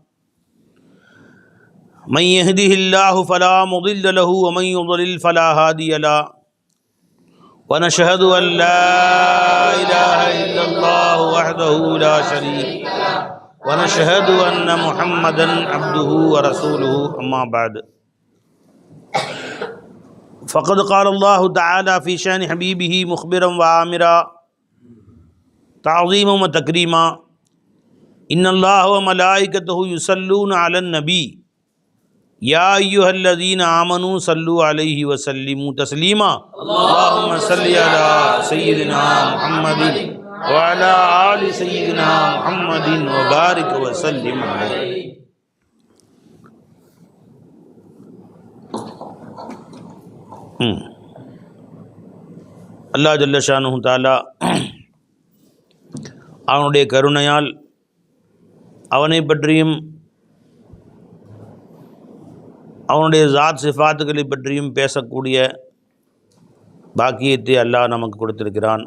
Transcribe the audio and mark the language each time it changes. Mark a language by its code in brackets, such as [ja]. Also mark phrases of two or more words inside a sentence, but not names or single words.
[ar] من يهده الله فلا مضل له ومن يضلل فلا هادي له ونشهد أن لا إله إلا الله وحده لا شريك له ونشهد أن محمدا عبده ورسوله أما بعد. فقد قال الله تعالى في شأن حبيبه مخبرا وآمرا تعظيما وتكريما. إن الله وملائكته يصلون على النبي يا أيها الذين آمنوا صلوا عليه وسلموا تسليما. اللهم صل على سيدنا محمد وعلى آل سيدنا محمد وبارك وسلم عليه. [ta] அல்லாஹ் [ar] جل شأنه تعالى [ta] அவனுடைய கருணையால் அவனை பற்றியும் அவனுடைய ஜாத் சிஃபாத்துகளை பற்றியும் பேசக்கூடிய பாக்கியத்தை அல்லாஹ் நமக்கு கொடுத்திருக்கிறான்.